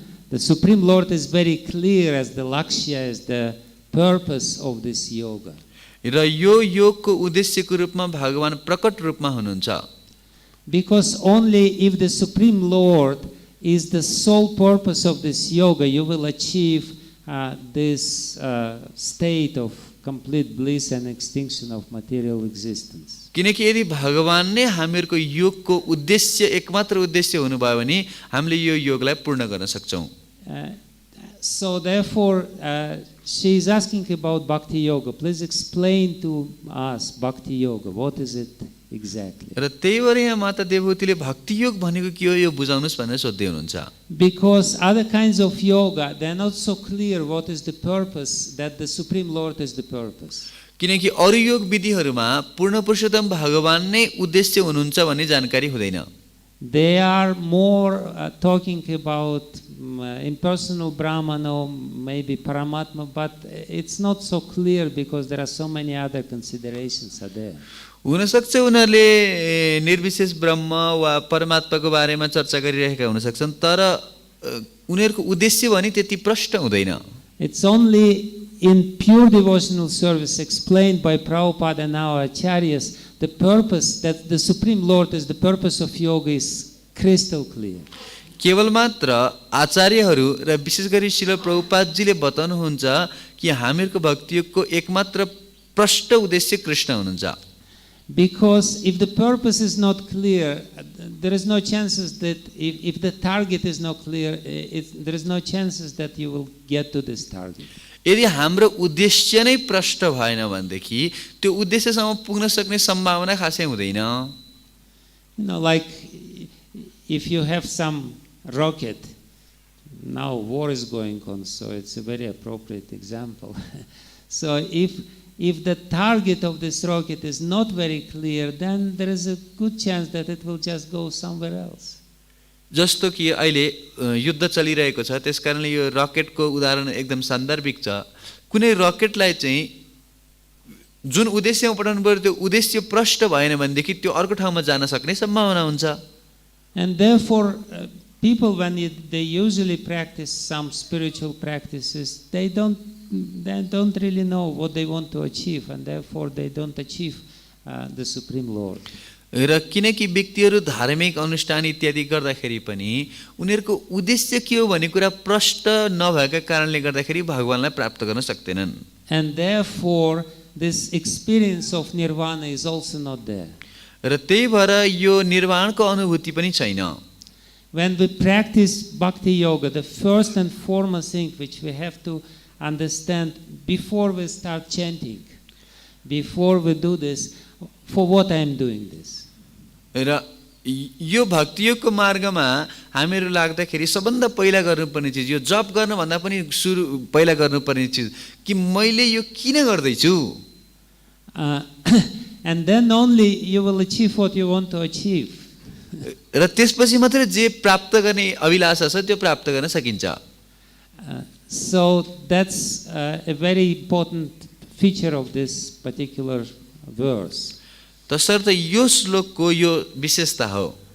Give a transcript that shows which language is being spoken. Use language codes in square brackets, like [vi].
[en] The Supreme Lord is very clear as the lakshya, as the purpose of this yoga. [ne] र यो योगको उद्देश्यको रूपमा भगवान प्रकट रूपमा हुनुहुन्छ. [en] Because only if the Supreme Lord is the sole purpose of this yoga, you will achieve this state of complete bliss and extinction of material existence. [ne] किनकि यदि भगवान नै हामीहरूको योगको उद्देश्य एकमात्र उद्देश्य हुनुभयो भने हामीले यो योगलाई पूर्ण गर्न सक्छौं. [en] So therefore she is asking about bhakti yoga. Please explain to us bhakti yoga. What is it exactly? [ne] र त्यही भएर यहाँ माता देवहूतिले भक्ति योग भनेको के हो यो बुझाउनुस् भनेर सोध्दै हुनुहुन्छ. [en] Because other kinds of yoga, they are not so clear what is the purpose, that the Supreme Lord is the purpose. [ne] किनकि अरु योग विधिहरुमा पूर्ण पुरुषोत्तम भगवान नै उद्देश्य हुनुहुन्छ भन्ने जानकारी हुँदैन. [en] They are more talking about impersonal Brahman or maybe Paramatma, but it's not so clear because there are so many other considerations are there. [ne] हुन सक्छ उनीहरुले निर्विशेष ब्रह्म वा परमात्माको बारेमा चर्चा गरिरहेका हुन सक्छन्, तर उनीहरुको उद्देश्य भने त्यति प्रष्ट हुँदैन. [en] It's only in pure devotional service explained by Prabhupada and our acharyas, the purpose that the Supreme Lord is the purpose of yoga is crystal clear. [ne] केवल मात्र आचार्यहरू र विशेष गरी श्रील प्रभुपादजीले बताउनुहुन्छ कि हामीहरूको भक्ति योगको एकमात्र प्रष्ट उद्देश्य कृष्ण हुनुहुन्छ. [en] Because if the purpose is not clear, there is no chances that if the target is not clear, there is no chances that you will get to this target. [ne] यदि हाम्रो उद्देश्य नै प्रष्ट भएन भनेदेखि त्यो उद्देश्यसम्म पुग्न सक्ने सम्भावना खासै हुँदैन. [en] You know, like if you have some rocket, now war is going on, so it's a very appropriate example. So if the target of this rocket is not very clear, then there is a good chance that it will just go somewhere else. [ne] जस्तो कि अहिले युद्ध चलिरहेको छ, त्यसकारणले यो रकेटको उदाहरण एकदम सान्दर्भिक छ. कुनै रकेटलाई चाहिँ जुन उद्देश्यमा पठाउनु पर्यो त्यो उद्देश्य प्रष्ट भएन भनेदेखि त्यो अर्को ठाउँमा जान सक्ने सम्भावना हुन्छ. [en] And therefore people when they usually practice some spiritual practices, they don't really know what they want to achieve, and therefore they don't achieve the Supreme Lord. [ne] र किनकि व्यक्तिहरू धार्मिक अनुष्ठान इत्यादि गर्दाखेरि पनि उनीहरूको उद्देश्य के हो भन्ने कुरा प्रष्ट नभएका कारणले गर्दाखेरि भगवानलाई प्राप्त गर्न सक्दैनन्. [en] And therefore this experience of nirvana is also not there. [ne] र त्यही भएर यो निर्वाणको अनुभूति पनि छैन. [en] When we practice bhakti yoga, the first and foremost thing which we have to understand before we start chanting, before we do this, for what I am doing this. [ne] र यो भक्ति योगको मार्गमा हामीहरू लाग्दाखेरि सबभन्दा पहिला गर्नुपर्ने चिज, यो जप गर्न भन्दा पनि पहिला गर्नुपर्ने चिज कि मैले यो किन गर्दै छु. [en] And then only you will achieve what you want to achieve. [ne] र त्यसपछि मात्र जे प्राप्त गर्ने अभिलाषा छ त्यो प्राप्त गर्न सकिन्छ. [en] So that's a very important feature of this particular verse. [ne] तसर्थ यो श्लोकको यो विशेषता हो.